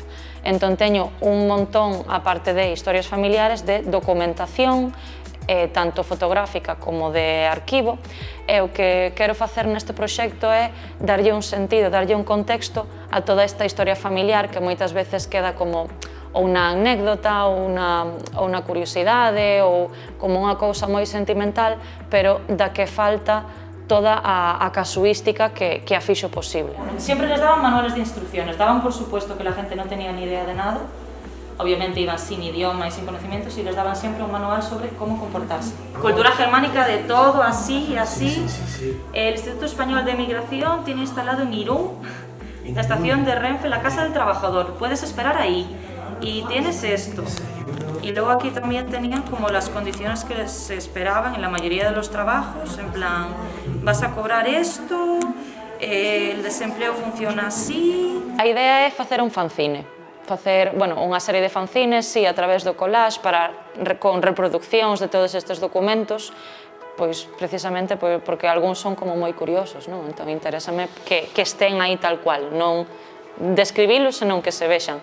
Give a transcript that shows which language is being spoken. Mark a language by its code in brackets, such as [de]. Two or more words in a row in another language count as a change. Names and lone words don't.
[gl] Entón teño un montón, aparte de historias familiares, de documentación tanto fotográfica como de arquivo, e o que quero facer neste proxecto é darlle un sentido, darlle un contexto a toda esta historia familiar que moitas veces queda como unha anécdota ou unha curiosidade ou como unha cousa moi sentimental, pero da que falta toda a casuística que a fixo posible. [es] Siempre les daban manuales de instrucciones, daban por supuesto que la gente no tenía ni idea de nada. Obviamente iban sin idioma y sin conocimientos y les daban siempre un manual sobre cómo comportarse. Cultura germánica de todo, así y así. El Instituto Español de Migración tiene instalado en Irún la estación de Renfe, la Casa del Trabajador. Puedes esperar ahí y tienes esto. Y luego aquí también tenían como las condiciones que se esperaban en la mayoría de los trabajos, en plan, vas a cobrar esto, el desempleo funciona así. [gl] A idea é facer un fanzine. Facer, bueno, unha serie de fanzines, sí, a través do collage, con reproduccións de todos estes documentos, pois precisamente porque algúns son como moi curiosos, non? Entón interésame que estén aí tal cual, non describilos, senón que se vexan.